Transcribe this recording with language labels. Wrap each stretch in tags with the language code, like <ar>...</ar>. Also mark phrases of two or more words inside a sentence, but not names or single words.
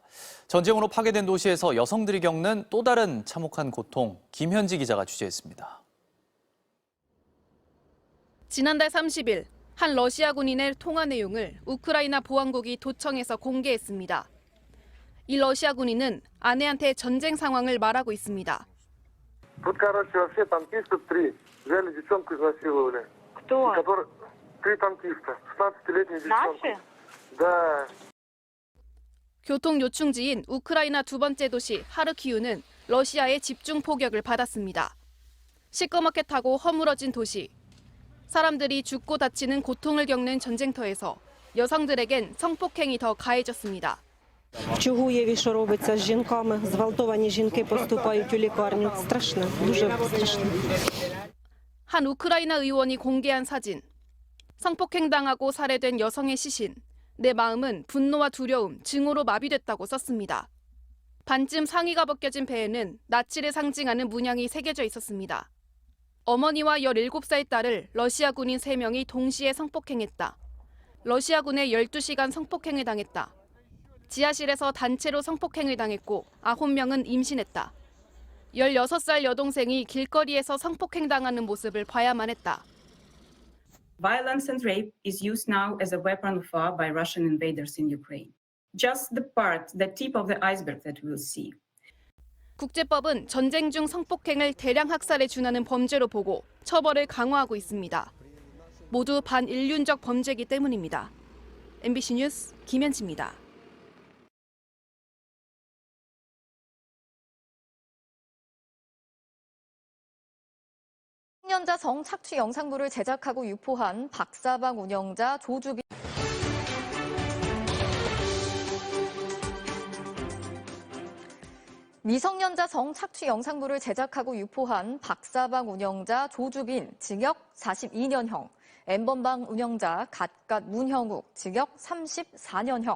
<ko>전쟁으로 파괴된 도시에서 여성들이 겪는 또 다른 참혹한 고통, 김현지 기자가 취재했습니다. 지난달 30일 한 러시아 군인의 통화 내용을 우크라이나 보안국이 도청에서 공개했습니다. 이 러시아 군인은 아내한테 전쟁 상황을 말하고 있습니다.</ko> <ru>Тут, короче, вообще танкистов 3. Взяли девчонку, изнасиловали. Кто? 3 танкиста. 16-летняя девчонка. Наши? Да.</ru> <ko>교통 요충지인 우크라이나 두 번째 도시 하르키우는 러시아의 집중 포격을 받았습니다. 시꺼멓게 타고 허물어진 도시. 사람들이 죽고 다치는 고통을 겪는 전쟁터에서 여성들에겐 성폭행이 더 가해졌습니다.</ko> <uk>Чого уяві, що робиться з жінками? Зґвалтовані жінки поступають у лікарню. Страшно, дуже страшно.</uk> <ko>한 우크라이나 의원이 공개한 사진. 성폭행당하고 살해된 여성의 시신. 내 마음은 분노와 두려움, 증오로 마비됐다고 썼습니다. 반쯤 상의가 벗겨진 배에는 나치를 상징하는 문양이 새겨져 있었습니다. 어머니와 17살 딸을 러시아 군인 3명이 동시에 성폭행했다. 러시아군의 12시간 성폭행을 당했다. 지하실에서 단체로 성폭행을 당했고 9명은 임신했다. 16살 여동생이 길거리에서 성폭행당하는 모습을 봐야만 했다.</ko> <en>Violence and rape is used now as a weapon of war by Russian invaders in Ukraine. Just the tip of the iceberg that we'll see.</en> <ko>국제법은 전쟁 중 성폭행을 대량 학살에 준하는 범죄로 보고 처벌을 강화하고 있습니다. 모두 반인륜적 범죄이기 때문입니다. MBC 뉴스 김현지입니다. 미성년자 성착취 영상물을 제작하고 유포한 박사방 운영자 조주빈 미성년자 성착취 영상물을 제작하고 유포한 박사방 운영자 조주빈 징역 42년형, 엠번방 운영자 갓갓 문형욱 징역 34년형.</ko>